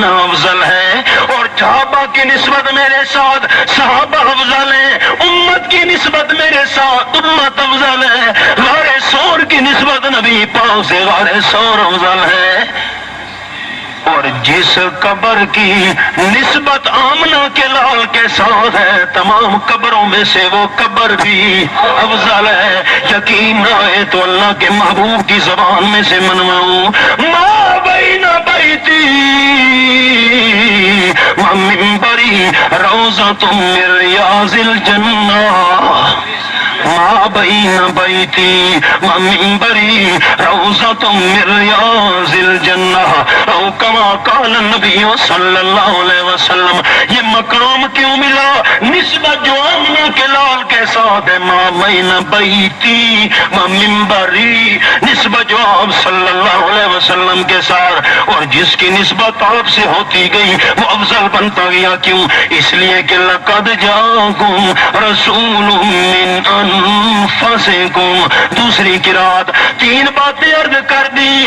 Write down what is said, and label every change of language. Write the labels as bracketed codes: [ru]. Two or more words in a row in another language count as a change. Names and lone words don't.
[ur] افضل ہے، اور صحابہ کی نسبت میرے ساتھ صحابہ افضل ہیں، امت کی نسبت میرے ساتھ امت افضل ہے، غار سور کی نسبت نبی پاک سے غار سور افضل ہے، اور جس قبر کی نسبت آمنہ کے لال کے ساتھ ہے تمام قبروں میں سے وہ قبر بھی افضل ہے۔ یقین آئے تو اللہ کے محبوب کی زبان میں سے منواؤں، [ar] ما بین بیتی و منبری روضۃ من ریاض الجنہ، ما بین بیتی و منبری روضۃ من ریاض الجنہ، او کما قال النبی صلی اللہ علیہ وسلم۔ [ur] یہ مقام کیوں ملا؟ نسبت جو آمنہ کے لال کے ساتھ ہے، [ar] ما بین بیتی و منبری، [ur] نسبت جو آپ [ar] صلی اللہ علیہ وسلم [ur] کے ساتھ، اور جس کی نسبت آپ سے ہوتی گئی وہ افضل بنتا گیا۔ کیوں؟ اس لیے کہ [ar] لقد جاءکم رسول من انفسکم، [ur] دوسری قرات تین باتیں عرض کر دی۔